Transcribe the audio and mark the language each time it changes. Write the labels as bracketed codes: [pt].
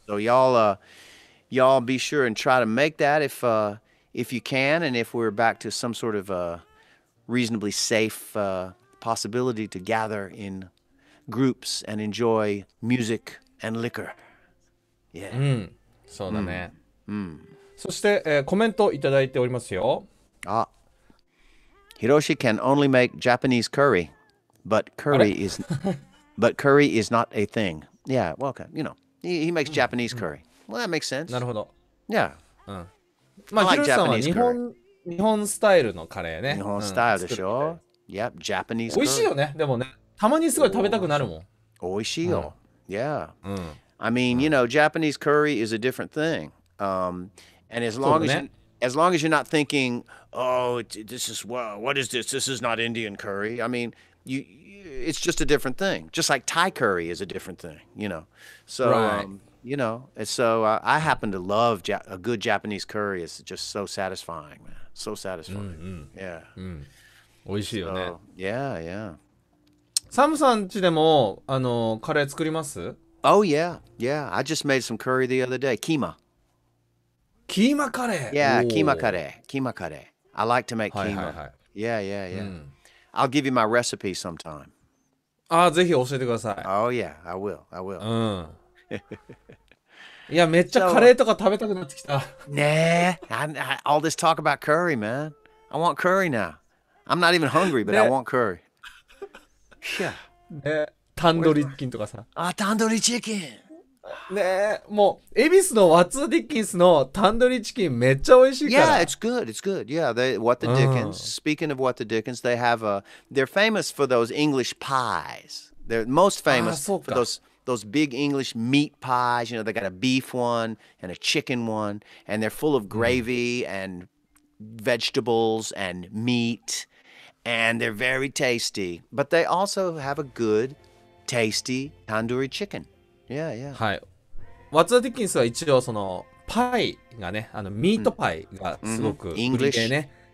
[en] So y'all be sure and try to make that if you can, and if we're back to some sort of reasonably safe possibility to gather in groups and enjoy music and liquor. Yeah. [ja] そうだね。そして、コメントいただいておりますよ。 [en] Hiroshi can only make Japanese curry, but curry is not a thing. Yeah, well, okay, he makes Japanese curry. Well, that makes sense. [ja] なるほど。 [en] Yeah. [ja] まあ、 [en] I like [ja] ヒロシさんは [en] Japanese [ja] 日本スタイルのカレーね。日本スタイルでしょ [en] Yep, Japanese curry. [ja] 美味しいよね。でもね、たまにすごい食べたくなるもん。美味しいよ。Yeah. [en] I mean, Japanese curry is a different thing. And as long as you're not thinking, oh, this is what is this? This is not Indian curry. I mean, it's just a different thing. Just like Thai curry is a different thing, So, right. And so I happen to love a good Japanese curry. It's just so satisfying, man. So satisfying. Yeah. [ja] 美味しいよね。 [en] So, yeah. [ja] サムさん家でもカレー作ります？ [en] Oh, yeah. I just made some curry the other day. Keema. [ja] キーマカレー。 [en] Yeah, keema curry. I like to make keema. Yeah. I'll give you my recipe sometime. [ja] ぜひ教えてください。 [en] Oh, yeah, I will. [ja] いや、めっちゃカレーとか食べたくなってきた。 [en] Nah, all this talk about curry, man. I want curry now. I'm not even hungry, but I want curry. Yeah. [ja] ね、タンドリーチキンとかさ。 [en] Tandoori chicken. [ja] ね、もう恵比寿のワッツ・ディッキンスのタンドリーチキンめっちゃ美味しいから。 [en] Yeah, it's good. Yeah, What the Dickens. Speaking of What the Dickens, they have they're famous for those English pies. They're most famous for those big English meat pies. They got a beef one and a chicken one, and they're full of gravy and vegetables and meat, and they're very tasty. But they also have a good, tasty tandoori chicken. Yeah. [ja] はい。ワッツ・ディッキンスは一応そのパイがね、ミートパイがすごく売りでね。